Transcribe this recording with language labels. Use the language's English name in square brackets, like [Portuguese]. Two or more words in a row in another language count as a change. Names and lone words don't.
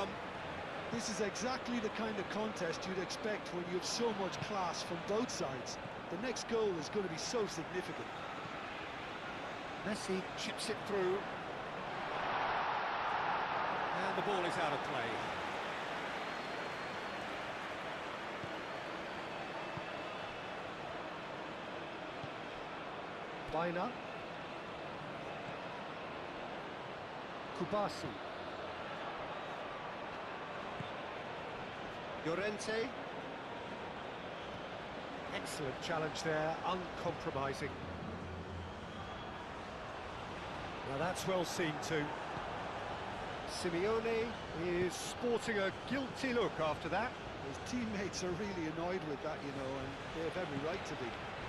[English] This is exactly the kind of contest you'd expect when you have so much class from both sides. The next goal is going to be so significant. Messi chips it through. And the ball is out of play. Baina. Kubasi. Llorente. Excellent challenge there, uncompromising. Now that's well seen too. Simeone is sporting a guilty look after that. His teammates are really annoyed with that, you know, and they have every right to be.